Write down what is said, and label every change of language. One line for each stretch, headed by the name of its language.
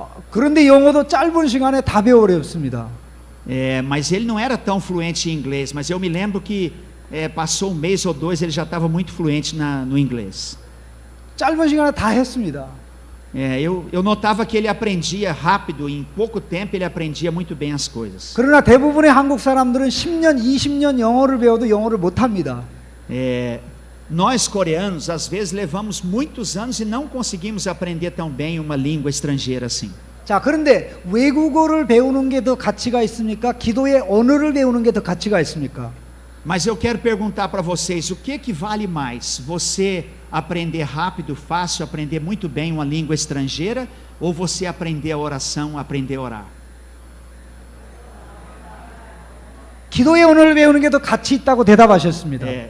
Korean: 그런데 영어도 짧은 시간에 다 배워버렸습니다.
Portuguese: Mas ele não era tão fluente em inglês, mas eu me lembro que passou um mês ou dois, ele já estava muito fluente no inglês.
Korean: 짧은 시간에 다 했습니다.
Portuguese: Eu notava que ele aprendia rápido, em pouco tempo ele aprendia muito bem as coisas.
Korean: 그러나 대부분의 한국 사람들은 10년, 20년 영어를 배워도 영어를 못합니다.
Portuguese: Nós coreanos, às vezes, levamos muitos anos e não conseguimos aprender tão bem uma língua estrangeira assim.
Korean: 자, 그런데 외국어를 배우는 게 더 가치가 있습니까? 기도의 언어를 배우는 게 더 가치가 있습니까?
Portuguese: Mas eu quero perguntar para vocês, o que vale mais? Você aprender rápido, fácil, aprender muito bem uma língua estrangeira, ou você aprender a oração, aprender a orar?
Korean: 기도의 언어를 배우는 게 더 가치 있다고 대답하셨습니다.